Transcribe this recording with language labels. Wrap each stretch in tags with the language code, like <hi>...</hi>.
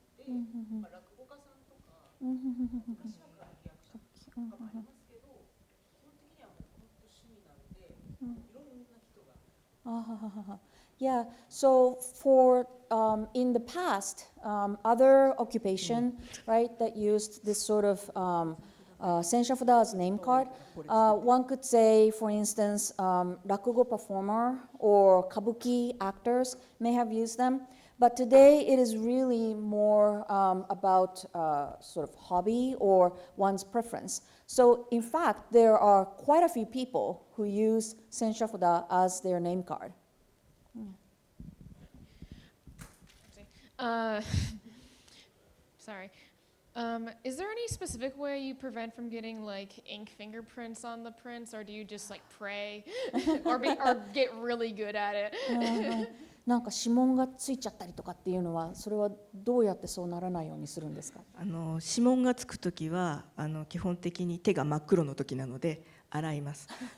<ja>落語家さんとか、昔は歌舞伎役者とかもありますけど、基本的にはもう本当趣味なので、いろんな人が。</ja> <en>Yeah, so for in the past, other occupation, right, that used this sort of Sensha Fuda as name card, one could say, for instance, rakugo performer or kabuki actors may have used them. But today it is really more about sort of hobby or one's preference. So in fact, there are quite a few people who use Sensha Fuda as their name card. Sorry. Is there any specific way you prevent from getting like ink fingerprints on the prints, or do you just like pray or get really good at it?</en> <ja>なんか指紋がついちゃったりとかっていうのは、それはどうやってそうならないようにするんですか？指紋がつくときは基本的に手が真っ黒の時なので洗います。</ja>